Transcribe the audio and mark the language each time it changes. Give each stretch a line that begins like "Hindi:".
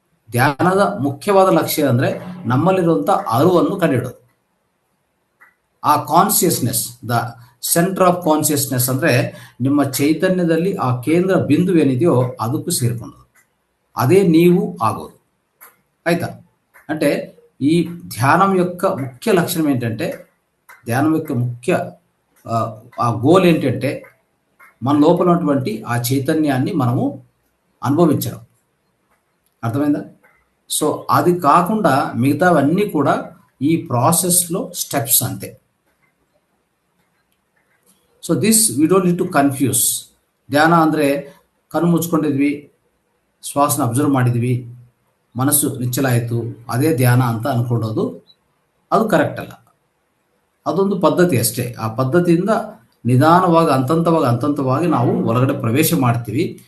Kannada: ಧ್ಯಾನದ ಮುಖ್ಯವಾದ ಲಕ್ಷ್ಯ ಅಂದರೆ ನಮ್ಮಲ್ಲಿರುವಂಥ ಅರಿವನ್ನು ಕಂಡುಹಿಡೋದು. ಆ consciousness,
English: the centre of consciousness
Kannada: ಅಂದರೆ ನಿಮ್ಮ ಚೈತನ್ಯದಲ್ಲಿ ಆ ಕೇಂದ್ರ ಬಿಂದು ಏನಿದೆಯೋ ಅದಕ್ಕೂ ಸೇರಿಕೊಳ್ಳೋದು. ಅದೇ ನೀವು ಆಗೋದು. ಆಯ್ತಾ?
Telugu: అంటే ఈ ధ్యానం యొక్క ముఖ్య లక్షణం ఏంటంటే, ధ్యానం యొక్క ముఖ్య ఆ గోల్ ఏంటంటే మన లోపల ఉన్నటువంటి ఆ చైతన్యాన్ని మనము అనుభవించడం. అర్థమైందా? సో అది కాకుండా మిగతావన్నీ కూడా ఈ ప్రాసెస్లో స్టెప్స్ అంతే.
English: So this we don't need to confuse.
Kannada: ಧ್ಯಾನ ಅಂದರೆ ಕಣ್ಣು ಮುಚ್ಕೊಂಡಿದ್ವಿ, ಶ್ವಾಸನ ಅಬ್ಸರ್ವ್ ಮಾಡಿದ್ವಿ, ಮನಸ್ಸು ನಿಚ್ಚಲಾಯಿತು, ಅದೇ ಧ್ಯಾನ ಅಂತ ಅಂದ್ಕೊಳ್ಳೋದು ಅದು ಕರೆಕ್ಟ್ ಅಲ್ಲ. ಅದೊಂದು ಪದ್ಧತಿ ಅಷ್ಟೇ. ಆ ಪದ್ಧತಿಯಿಂದ ನಿಧಾನವಾಗಿ ಹಂತವಾಗಿ ನಾವು ಒಳಗಡೆ ಪ್ರವೇಶ ಮಾಡ್ತೀವಿ.